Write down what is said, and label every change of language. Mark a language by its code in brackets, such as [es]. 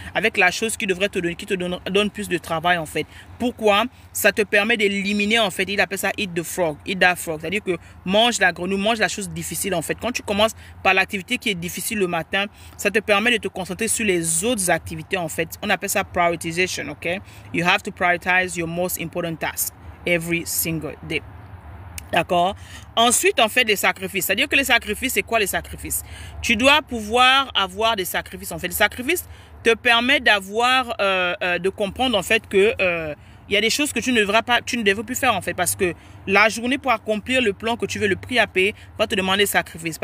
[fr] Avec la chose qui devrait te donner, qui te donne plus de travail en fait. Pourquoi? Ça te permet d'éliminer en fait, il appelle ça [en] eat the frog, eat that frog. [fr] C'est-à-dire que mange la grenouille, mange la chose difficile en fait. Quand tu commences par l'activité qui est difficile le matin, ça te permet de te concentrer sur les autres activités en fait. On appelle ça prioritization, ok? [en] You have to prioritize your most important task every single day. [fr] D'accord? Ensuite, on fait des sacrifices. C'est-à-dire que les sacrifices, c'est quoi les sacrifices? Tu dois pouvoir avoir des sacrifices. En fait, les sacrifices te permettent d'avoir, de comprendre en fait que il y a des choses que tu ne devrais plus faire en fait, parce que la journée pour accomplir le plan que tu veux, le prix à payer, va te demander des sacrifices.